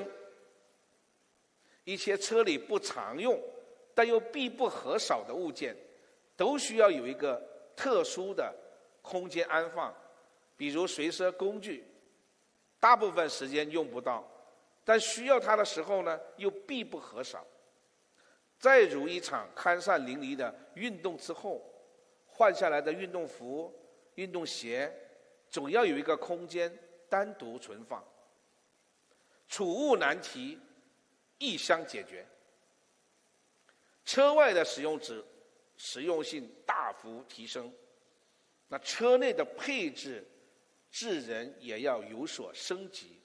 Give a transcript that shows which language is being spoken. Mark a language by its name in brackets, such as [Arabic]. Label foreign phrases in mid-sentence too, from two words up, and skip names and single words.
[Chinese] 一些車裡不常用但又必不可少的物件，都需要有一個特殊的空間安放，比如隨身工具，大部分時間用不到，但需要它的時候呢，又必不可少。再如一場堪上淋漓的運動之後，換下來的運動服、運動鞋，總要有一個空間單獨存放。儲物難題一箱解決，車外的實用性大幅提升，那車內的配置智能也要有所升級。